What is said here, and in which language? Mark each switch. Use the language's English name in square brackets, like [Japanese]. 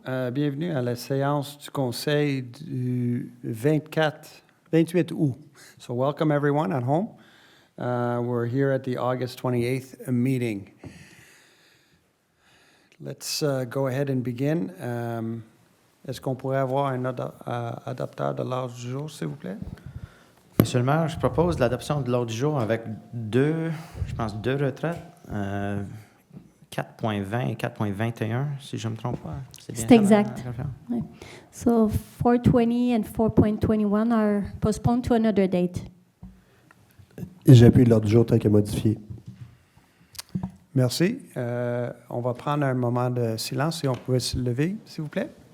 [French] Bienvenue à la séance du conseil du 28 août. [English] So welcome everyone at home. We're here at the August 28th meeting. Let's go ahead and begin. [French] Est-ce qu'on pourrait avoir un adaptateur de l'ordre du jour, s'il vous plaît? Monsieur le maire, je propose l'adoption de l'ordre du jour avec deux retraites, 4.20 et 4.21, si je ne me trompe pas. C'est exact. Ouais. [English] So 420 and 4.21 are postponed to another date. [French] J'appuie l'ordre du jour tel que modifié. Merci. On va prendre un moment de silence si on pouvait se lever, s'il vous plaît.